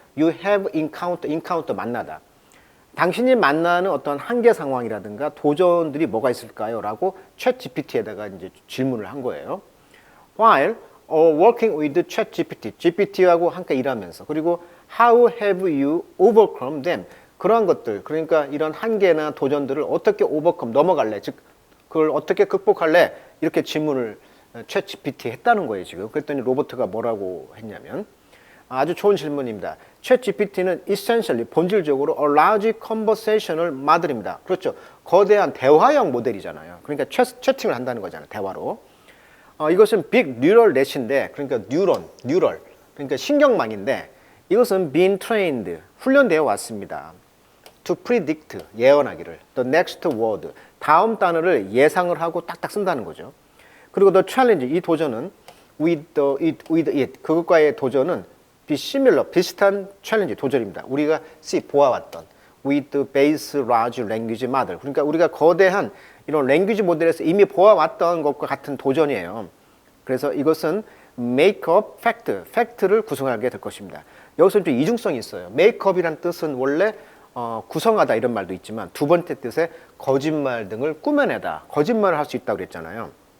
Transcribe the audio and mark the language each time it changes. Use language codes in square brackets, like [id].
[en] You have encounter [ko] 만나다. 당신이 만나는 어떤 한계 상황이라든가 도전들이 뭐가 있을까요? 라고 챗GPT에다가 이제 질문을 한 거예요. [en] While working with ChatGPT, [ko] GPT하고 함께 일하면서 그리고 [en] how have you overcome them? [ko] 그러한 것들, 그러니까 이런 한계나 도전들을 어떻게 overcome, 넘어갈래? 즉, 그걸 어떻게 극복할래? 이렇게 질문을 챗GPT 했다는 거예요, 지금. 그랬더니 로버트가 뭐라고 했냐면 아주 좋은 질문입니다. [en] 챗GPT는 essentially [ko] 본질적으로 [en] a large conversational model입니다. [ko] 그렇죠. 거대한 대화형 모델이잖아요. 그러니까 채팅을 한다는 거잖아요. 대화로. 이것은 빅 뉴럴 넷인데 그러니까 뉴럴. 그러니까 신경망인데 이것은 [en] being trained, [ko] 훈련되어 왔습니다. [en] to predict, [ko] 예언하기를. [en] the next word, [ko] 다음 단어를 예상을 하고 딱딱 쓴다는 거죠. 그리고 [en] the challenge, [ko] 이 도전은 [en] with it, [ko] 그것과의 도전은 [en] be similar, [ko] 비슷한 챌린지, 도전입니다. 우리가 보아왔던 [en] with the base large language model. [ko] 그러니까 우리가 거대한 이런 랭귀지 모델에서 이미 보아왔던 것과 같은 도전이에요. 그래서 이것은 [en] make up fact, [ko] 팩트를 구성하게 될 것입니다. 여기서 좀 이중성이 있어요. [en] make up [ko] 이란 뜻은 원래 구성하다 이런 말도 있지만 두 번째 뜻에 거짓말 등을 꾸며내다, 거짓말을 할 수 있다고 그랬잖아요.